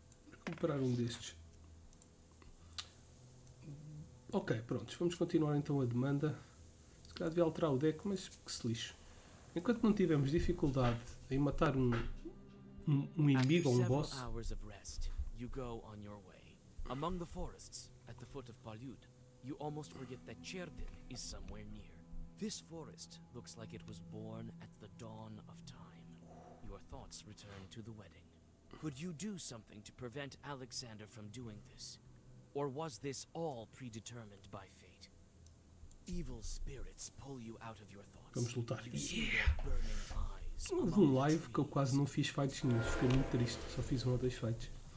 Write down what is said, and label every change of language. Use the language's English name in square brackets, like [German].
[Portuguese] Vou comprar um destes. Ok, prontos. Vamos continuar então a demanda. Se calhar devia alterar o deck, mas que se lixe. Enquanto não tivermos dificuldade em matar um inimigo ou um boss. [English] You go on your way. Among the forests, at the foot of Palyud, you almost forget that Cherdin is somewhere near. This forest looks like it was born at the dawn of time. Your thoughts return to the wedding. Could you do something to prevent Alexander from doing this? Or was this all predetermined by fate? Evil spirits pull you out of your thoughts. [Portuguese] Vamos lutar. [English] You see their burning eyes. [Portuguese] Houve um live que eu quase não fiz fights nenhum. Fiquei muito triste. Só fiz um ou dois fights.